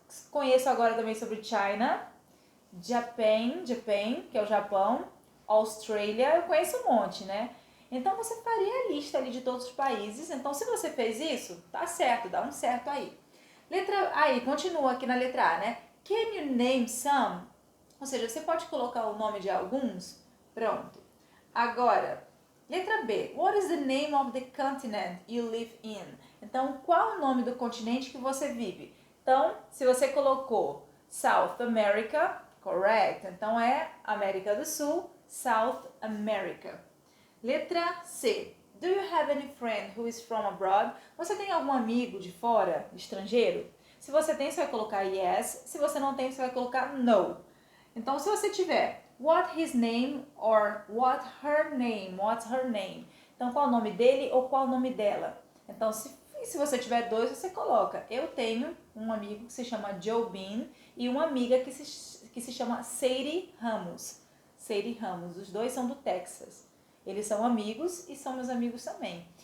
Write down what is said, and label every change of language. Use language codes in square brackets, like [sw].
[pt] Conheço agora também sobre China, Japan, que é o Japão, Austrália, eu conheço um monte, né? Então você faria a lista ali de todos os países. Então se você fez isso, tá certo, dá um certo aí. Aí, continua aqui na letra A, né? [en] Can you name some? [pt] Ou seja, você pode colocar o nome de alguns? Pronto. Agora, letra B. [en] What is the name of the continent you live in? [pt] Então, qual é o nome do continente que você vive? Então, se você colocou South America, correct. Então, é América do Sul, South America. Letra C. [en] Do you have any friend who is from abroad? [pt] Você tem algum amigo de fora, estrangeiro? Se você tem, você vai colocar yes. Se você não tem, você vai colocar no. Então, se você tiver [en] what his name or what her name, what's her name. [pt] Então, qual o nome dele ou qual o nome dela? Então, se você tiver dois, você coloca. Eu tenho um amigo que se chama Joe Bean e uma amiga que se chama Sadie Ramos. Sadie Ramos, os dois são do Texas. Eles são amigos e são meus amigos também.